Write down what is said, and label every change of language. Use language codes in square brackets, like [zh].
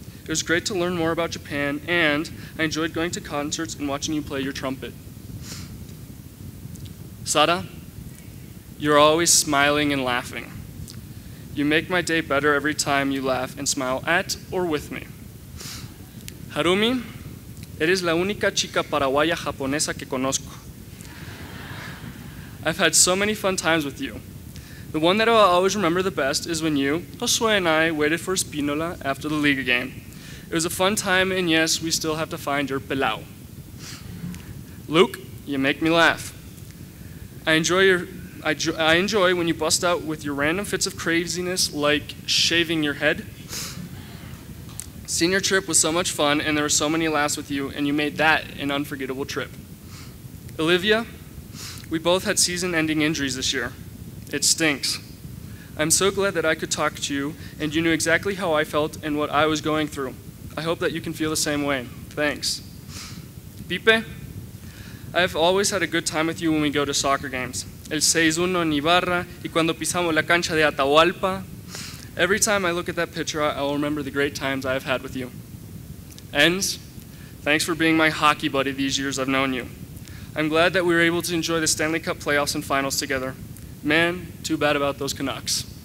[en] It was great to learn more about Japan, and I enjoyed going to concerts and watching you play your trumpet. Sada, you're always smiling and laughing. You make my day better every time you laugh and smile at or with me. [es] Harumi, eres la única chica paraguaya japonesa que conozco. [en] I've had so many fun times with you. The one that I'll always remember the best is when you, Josue, and I waited for Spinola after the Liga game. It was a fun time, and yes, we still have to find your pelao. Luke, you make me laugh. I enjoy when you bust out with your random fits of craziness like shaving your head. Senior trip was so much fun and there were so many laughs with you and you made that an unforgettable trip. Olivia, we both had season-ending injuries this year. It stinks. I'm so glad that I could talk to you and you knew exactly how I felt and what I was going through. I hope that you can feel the same way. Thanks. Pipe, I've always had a good time with you when we go to soccer games. [es] El 6-1 en Ibarra y cuando pisamos la cancha de Atahualpa. [en] Every time I look at that picture, I'll remember the great times I have had with you. Enz, thanks for being my hockey buddy these years I've known you. I'm glad that we were able to enjoy the Stanley Cup playoffs and finals together. Man, too bad about those Canucks.